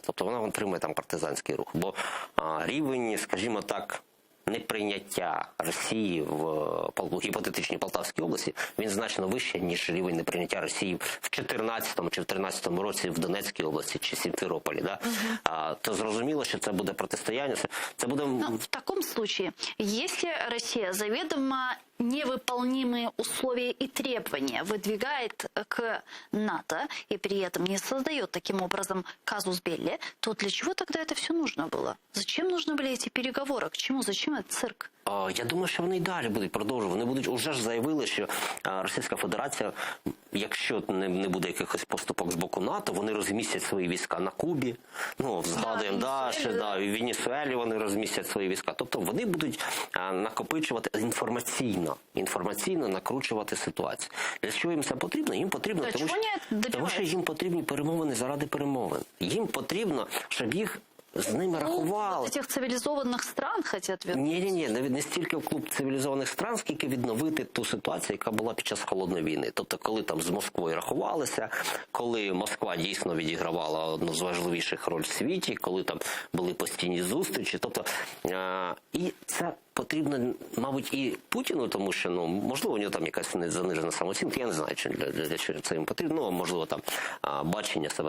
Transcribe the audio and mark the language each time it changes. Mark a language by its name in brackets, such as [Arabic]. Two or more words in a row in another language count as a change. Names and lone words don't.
[Ukrainian] Тобто вона отримує там партизанський рух. Бо рівень, скажімо так, неприйняття Росії в гіпотетичній Полтавській області, він значно вищий, ніж рівень неприйняття Росії в 2014 чи в 2013 році в Донецькій області чи Сімферополі. Да? То зрозуміло, що це буде протистояння. Це буде... [Russian] В таком случае, если Россия заведомо невыполнимые условия и требования выдвигает к НАТО и при этом не создает таким образом казус белли, то для чего тогда это все нужно было? Зачем нужны были эти переговоры? К чему? Зачем этот цирк? [Ukrainian] Я думаю, що вони і далі будуть продовжувати. Вони будуть, уже ж заявили, що Російська Федерація, якщо не буде якихось поступок з боку НАТО, вони розмістять свої війська на Кубі. Ну, згадуємо, в Венесуелі вони розмістять свої війська. Тобто вони будуть накопичувати інформаційно накручувати ситуацію. Для чого їм це потрібно? Їм потрібно, тому що їм потрібні перемовини заради перемовин. Їм потрібно, щоб їх з ними рахували. [Russian] Вот этих цивилизованных стран хотят вернуть? [Ukrainian] Ні, не стільки в клуб цивілізованих стран, скільки відновити ту ситуацію, яка була під час Холодної війни. Тобто, коли там з Москвою рахувалися, коли Москва дійсно відігравала одну з важливіших роль в світі, коли там були постійні зустрічі. Тобто, і це потрібно, мабуть, і Путіну, тому що, можливо, у нього там якась занижена самооцінка, я не знаю, для чого це їм потрібно, можливо, там бачення себе.